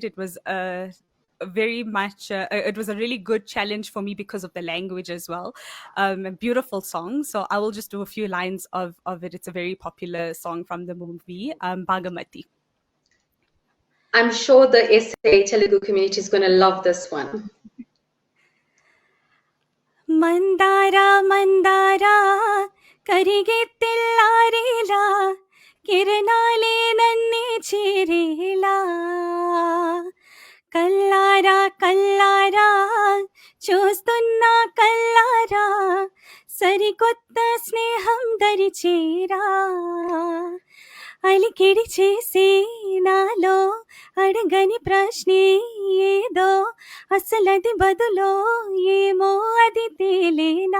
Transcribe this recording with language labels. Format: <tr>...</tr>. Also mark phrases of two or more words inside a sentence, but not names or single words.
<en>It was very much it was a really good challenge for me because of the language as well. A beautiful song, so I will just do a few lines of it. It's a very popular song from the movie Bhagamati. I'm sure the SA Telugu community is going to love this one.</en> <te>మందార మందార కరిగెట్టిల్లారేలా కిరణాలే నన్నే చేరేలా కల్లారా కల్లారా చూస్తున్నా కల్లారా సరికొత్త స్నేహం దరిచేరా అలికిడి చేసే నాలో అడగని ప్రశ్నే ఏదో అసలది బదులో ఏమో అది తేలేనా</te>